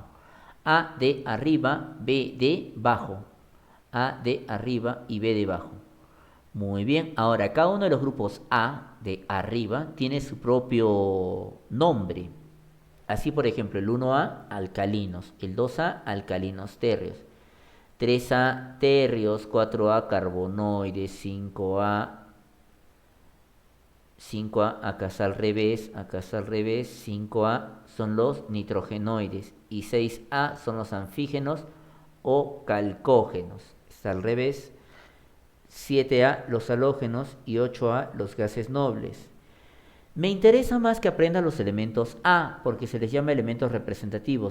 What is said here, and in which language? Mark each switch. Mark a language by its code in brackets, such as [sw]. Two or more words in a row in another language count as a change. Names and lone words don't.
[es] A de arriba, B de bajo. A de arriba y B de abajo. Muy bien, ahora cada uno de los grupos A de arriba tiene su propio nombre. Así, por ejemplo, el 1A, alcalinos, el 2A, alcalinos térreos, 3A, térreos, 4A, carbonoides, 5A, acá está al revés, 5A son los nitrogenoides y 6A son los anfígenos o calcógenos, está al revés. 7A los halógenos y 8A los gases nobles. Me interesa más que aprendas los elementos A, porque se les llama elementos representativos.